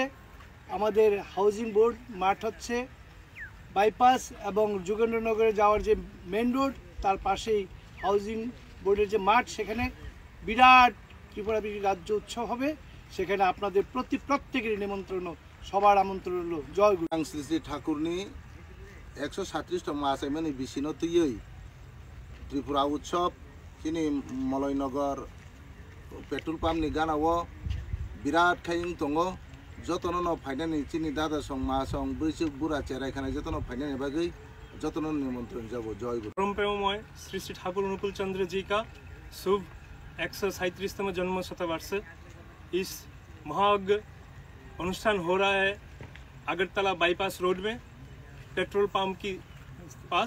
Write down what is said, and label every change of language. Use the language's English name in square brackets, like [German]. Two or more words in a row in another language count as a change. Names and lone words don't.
[Bangla] আমাদের হাউজিং বোর্ড মাঠ হচ্ছে বাইপাস এবং যোগেন্দ্রনগরে যাওয়ার যে মেন রোড তার পাশেই হাউজিং বোর্ডের যে মাঠ, সেখানে বিরাট ত্রিপুরা রাজ্য উৎসব হবে। সেখানে আপনাদের প্রত্যেকেরই নিমন্ত্রণ, সবার আমন্ত্রণ রইল। জয় গুরু। [Kok Borok] শ্রী শ্রী ঠাকুরনি 137 मासाइमानि बिसिनो तुयै त्रिपुरा उत्सव खिनि मलयनगर पेट्रोल पाम्प नि गानावो बिराट खायिं दङ। जतनो न फाइनानि चिनि दादा सं मा सं बैसो बुरा चेरायखानाय जतनो फाइनानि बागै जतनो निमंत्रण जाबो। [Hindi] जय गुरु। परम प्रेममय श्री श्री ठाकुर अनुकूल चंद्र जी का शुभ 137तम जन्म शतवर्ष। इस महायज्ञ अनुष्ठान हो रहा है अगरतला बाईपास रोड में पेट्रोल पंप के पास।